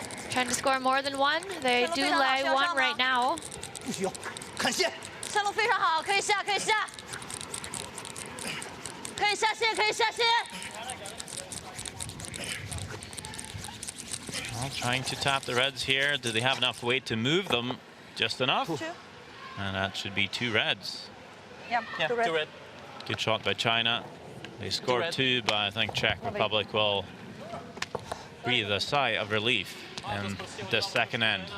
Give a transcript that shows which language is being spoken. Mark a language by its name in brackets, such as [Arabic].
[English] Trying to score more than one. They do lay one right now. [Chinese] 不需要，看线。线路非常好，可以下，可以下，可以下线，可以下线。 [English] Well, trying to tap the reds here. Do they have enough weight to move them? Just enough. 2. And that should be 2 reds. Yeah, Yeah, two red. two red. Good shot by China. They scored 2, but I think Czech Republic will breathe a sigh of relief in this second end.